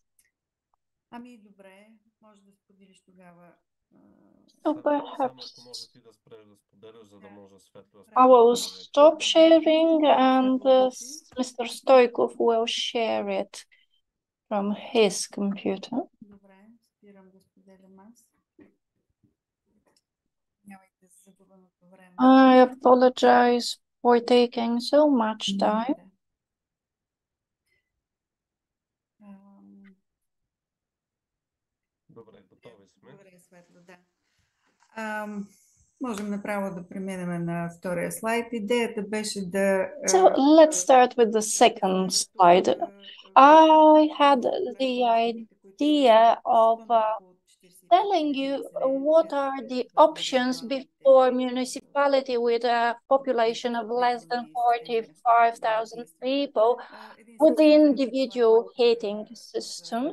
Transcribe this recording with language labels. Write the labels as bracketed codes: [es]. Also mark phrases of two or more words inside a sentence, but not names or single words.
[en] So perhaps I will stop sharing and Mr. Stoikov will share it from his computer. I apologize for taking so much time. [bg] Можем направо да преминем на втория слайд. Идеята беше да... [en] So let's start with the second slide. I had the idea of telling you what are the options before municipality with a population of less than 45,000 people with the individual heating systems.